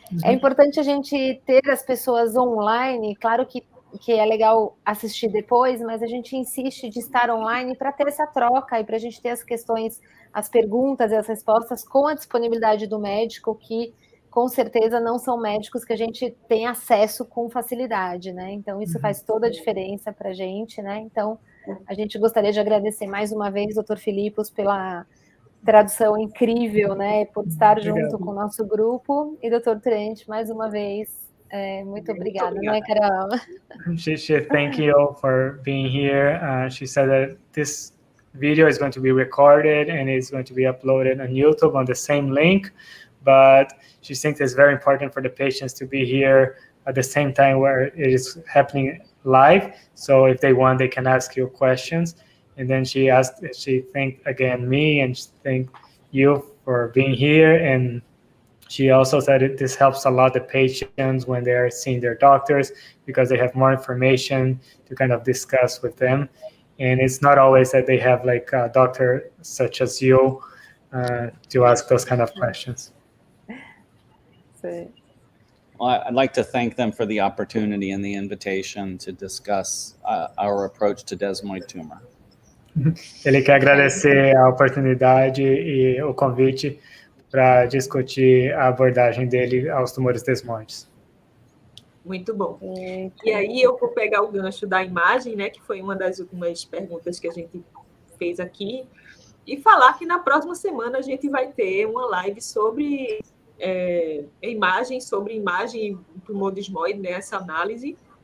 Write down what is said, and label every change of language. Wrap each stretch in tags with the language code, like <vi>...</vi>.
<pt>É importante a gente ter as pessoas online, claro que é legal assistir depois, mas a gente insiste de estar online para ter essa troca e para a gente ter as questões, as perguntas e as respostas com a disponibilidade do médico, que com certeza não são médicos que a gente tem acesso com facilidade, né? Então isso faz toda a diferença para a gente, né? Então a gente gostaria de agradecer mais uma vez, Dr. Filipos, pela tradução incrível, né, por estar junto com o nosso grupo, e Dr. Trent, mais uma vez, Muito obrigada, né, Carol?</pt> <en>She thank you for being here. She said that this video is going to be recorded and it's going to be uploaded on YouTube on the same link, but she thinks it's very important for the patients to be here at the same time where it is happening live. So if they want, they can ask you questions. And then she thanked again me and she thanked you for being here. And she also said this helps a lot the patients when they are seeing their doctors because they have more information to kind of discuss with them. And it's not always that they have like a doctor such as you to ask those kind of questions.</en> <pt>Sim.</pt> <en>Well, I'd like to thank them for the opportunity and the invitation to discuss our approach to desmoid tumor.</en> <pt>Ele quer agradecer a oportunidade e o convite para discutir a abordagem dele aos tumores desmoides. Muito bom. E aí eu vou pegar o gancho da imagem, né, que foi uma das últimas perguntas que a gente fez aqui, e falar que na próxima semana a gente vai ter uma live sobre imagem tumor desmoide, né, essa análise.</pt>